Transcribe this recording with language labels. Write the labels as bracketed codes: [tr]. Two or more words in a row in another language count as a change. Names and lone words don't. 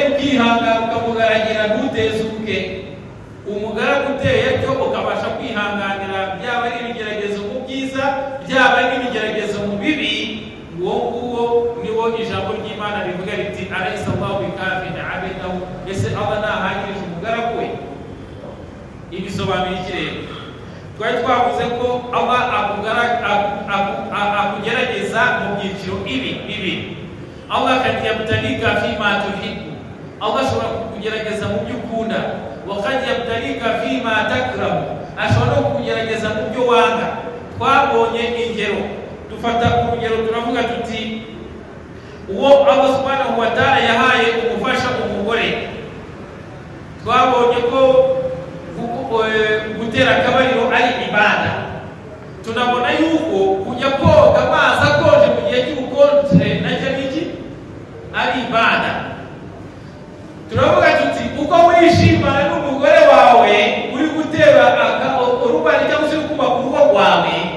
[rw] ukihangana ukamugaragira ntutezuke umugaragu uteye cyo ukabasha kwihanganira byaba ari ibigeragezo mu byiza byaba ari ibigeragezo mu bibi uwo niwo ijambo ry'Imana rivuga riti [ar] أليس الله بكاف عبده [rw] ese Allah nahagirije umugaragu we ibisobanuye ikirere twari twavuze ko Allah akugerageza mu byiciro ibi Allah [ar] قد يبتليك فيما تحب [rw] Allah ashobora kukugerageza mu byo ukunda [ar] وقد يبتليك فيما تكره [rw] ashobora kukugerageza mu byo wanga twabonye ingero dufata urugero turavuga tuti uwo [ar] الله سبحانه وتعالى [rw] yahaye umufasha umugore twabonye ko gutera akabariro ari ibada tunabona yuko kujya koga amazi akonje mu gihe cy'ubukonje nacyo niki ari ibada turavuga tuti uko wishimana n'umugore wawe uri gutera urubani cyangwa se kubaka urugo rwawe